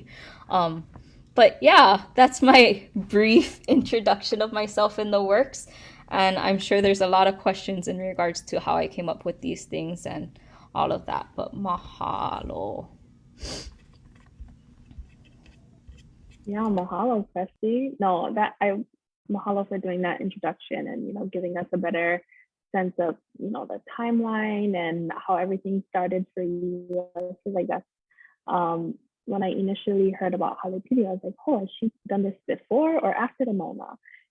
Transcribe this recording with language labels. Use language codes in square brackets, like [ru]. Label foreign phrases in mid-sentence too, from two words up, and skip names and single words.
[en] But yeah, that's my brief introduction of myself in the works. And I'm sure there's a lot of questions in regards to how I came up with these things and all of that. But mahalo. Yeah, mahalo, Presley. Mahalo for doing that introduction and, giving us a better sense of, the timeline and how everything started for you. I feel like that's, when I initially heard about Halepili, I was like, oh, has she done this before or after the Mona?